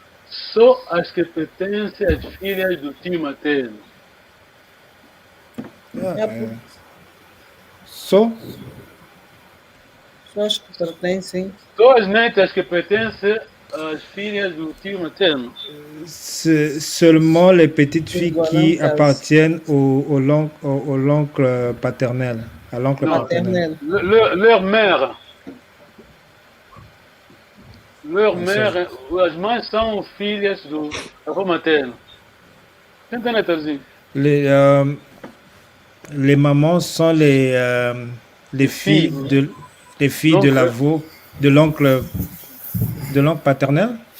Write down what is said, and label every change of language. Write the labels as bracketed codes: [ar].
[pt] Só as que pertencem às filhas do tio materno. Só as que pertencem. Só as netas que pertencem as filhas do tio materno. [fr] C'est seulement les petites filles qui appartiennent au l'oncle paternel, à l'oncle paternel. Leur mère. Leur mère, [pt] as mães são filhas do avô materno. Tenta traduzir. [fr] Les mamans sont les filles de l'avô, de l'oncle paternel.